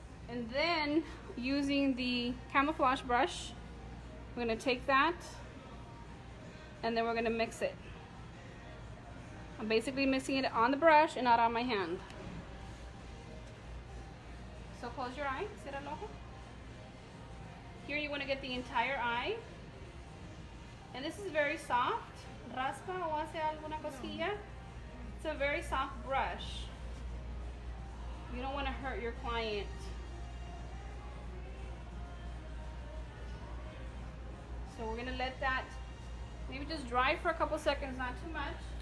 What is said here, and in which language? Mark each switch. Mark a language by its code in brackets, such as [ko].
[en] And then using the camouflage brush, we're going to take that and then we're going to mix it. I'm basically mixing it on the brush and not on my hand. So close your eye, [es] cierra el ojo. [en] Here you want to get the entire eye. And this is very soft. [es] Raspa o hace alguna cosquilla. [en] It's a very soft brush. You don't want to hurt your client. So we're going to let that maybe just dry for a couple seconds, not too much.